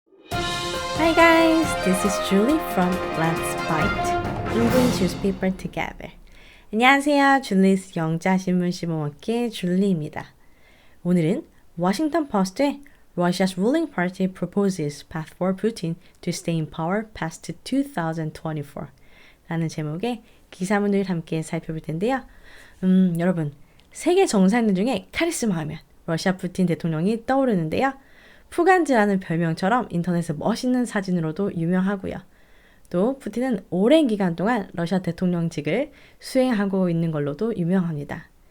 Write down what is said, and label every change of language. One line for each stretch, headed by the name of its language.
English: Hi guys, this is Julie from Let's Bite English Newspaper Together.
Korean: 안녕하세요, 줄리스 영자신문 씹어먹기의 줄리입니다. 오늘은 워싱턴 포스트에
English: Russia's ruling party proposes path for Putin to stay in power past 2024
Korean: 라는 제목의 기사문을 함께 살펴볼 텐데요. 여러분, 세계 정상들 중에 카리스마 하면 러시아 푸틴 대통령이 떠오르는데요. 푸간즈라는 별명처럼 인터넷에 멋있는 사진으로도 유명하고요. 또 푸틴은 오랜 기간 동안 러시아 대통령직을 수행하고 있는 걸로도 유명합니다.